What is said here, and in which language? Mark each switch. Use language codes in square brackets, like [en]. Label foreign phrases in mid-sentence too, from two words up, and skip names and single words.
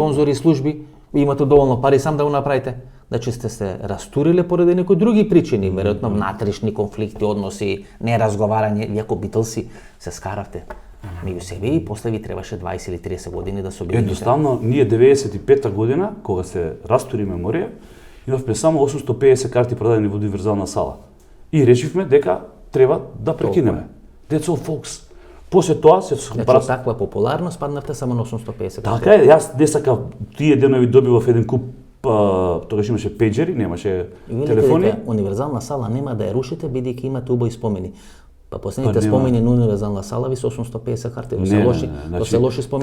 [mk] спонзори и служби, ви имате доволно пари сам да го направите. Значи сте се растуриле поради некои други причини, веројатно внатрешни конфликти, односи, неразговарање, вие како Битлси се скаравте меѓу себе и после ви требаше 20 или 30 години да се обедините. Едноставно, ние 95-та година, кога се растури меморија, имавме само 850 карти продадени во универзална сала. И решивме дека треба да прекинеме. [en] That's all, folks. [mk] После тоа се Значи, од таква популарност паднавте само на 850. Така е, јас не сакав тие денови добивав еден куп, тогаш имаше пејџери, немаше И велите телефони. дека универзална сала нема да ја рушите бидејќи имате убави спомени. Па последните Па нема. спомени на универзална сала ви се 850 карти, до се лоши, до се лоши спомени.